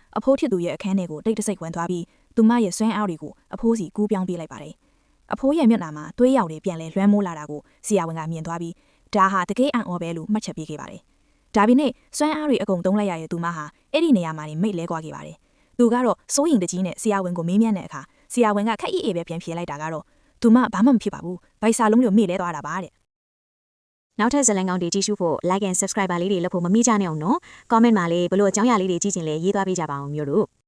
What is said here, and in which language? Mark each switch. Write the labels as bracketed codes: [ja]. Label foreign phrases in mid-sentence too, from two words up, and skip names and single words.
[my] အဖိုးဖြစ်သူရဲ့အခန်းထဲကိုတိတ်တဆိတ်ဝင်သွားပြီးသူမရဲ့ဆွမ်းအားတွေကိုအဖိုးစီကူးပြောင်းပေးလိုက်ပါတယ်။အဖိုးရဲ့မျက်နှာမှာသွေးရောင်တွေပြန်လဲလွှမ်းမိုးလာတာကိုဆီယာဝန်ကမြင်သွားပြီးဒါဟာတကယ်အံ့ဩပဲလို့မှတ်ချက်ပေးခဲ့ပါတယ်။ဒါပေမဲ့စွမ်းအားတွေအကုန်သုံးလိုက်ရတဲ့သူမဟာအဲ့ဒီနေရာမှာနေမိတ်လဲကွာခဲ့ပါတယ်။သူကတော့စိုးရင်တကြီးနဲ့ဆီယာဝန်ကိုမေးမြန်းတဲ့အခါဆီယာဝန်ကခက်အေးပဲပြန်ဖြေလိုက်တာကတော့သူမဘာမှမဖြစ်ပါဘူး။ဗိုက်စာလုံးတွေမေ့လဲသွားတာပါတဲ့။ နောက်ထပ်ဇာတ်လမ်းကောင်းတွေကြည့်ရှုဖို့ [en] like and subscribe [my] လေးတွေလုပ်ဖို့မမေ့ကြနဲ့အောင်နော် comment မှာလည်းဘလို့အကြောင်းအရာလေးတွေကြည့်ချင်လဲရေးသွားပေးကြပါအောင်မျိုးတို့